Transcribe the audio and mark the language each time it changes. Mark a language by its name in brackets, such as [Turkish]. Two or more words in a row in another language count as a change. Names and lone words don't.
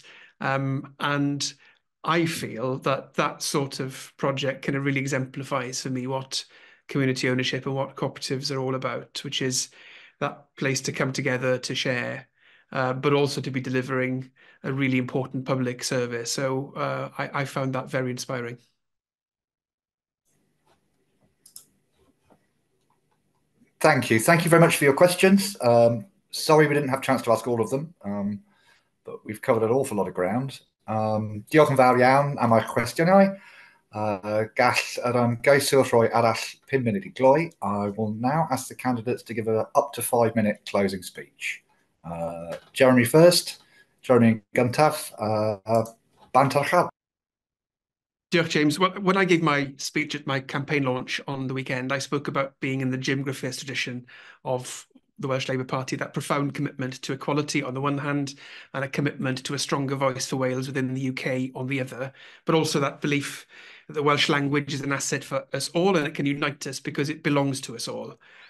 [English] And I feel that that sort of project kind of really exemplifies for me what community ownership and what cooperatives are all about, which is that place to come together to share but also to be delivering a really important public service. So I found that very inspiring. Thank you. Thank you very much for your questions. Sorry we didn't have a chance to ask all of them, but we've covered an awful lot of ground. [Welsh] Diolch yn fawr iawn am eich cwestiynau. Gall geisio rhoi arall 5 munud I gloi. [English] I will now ask the candidates to give an up to 5-minute closing speech. Jeremy first. [Welsh] Jeremy gyntaf. Bantarchad. Diolch, James. [English] Well, when I gave my speech at my campaign launch on the weekend, I spoke about being in the Jim Griffiths tradition of the Welsh Labour Party, that profound commitment to equality on the one hand, and a commitment to a stronger voice for Wales within the UK on the other, but also that belief that the Welsh language is an asset for us all and it can unite us because it belongs to us all.